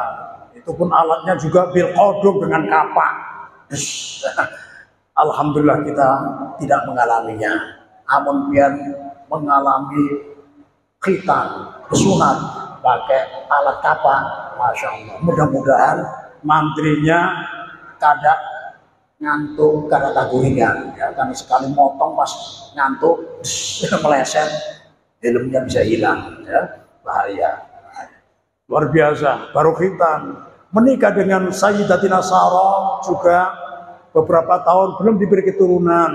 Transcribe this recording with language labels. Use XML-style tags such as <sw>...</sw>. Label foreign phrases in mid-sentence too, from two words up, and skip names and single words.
<id>Itu pun alatnya juga</id> <ar>بالقدوم,</ar> <id>dengan kapak. Alhamdulillah kita tidak mengalaminya. Namun biar mengalami khitan, sunat pakai alat kapak,</id> <ar>ما شاء الله.</ar> <bjn>Mudah-mudahan mantrinya kada ngantuk, kada taguringan ya,</bjn> <id>karena sekali motong pas ngantuk meleset, helmnya bisa hilang ya, bahaya. Luar biasa, baru khitan. Menikah dengan Sayyidatina Sarah juga beberapa tahun belum diberi keturunan.</id>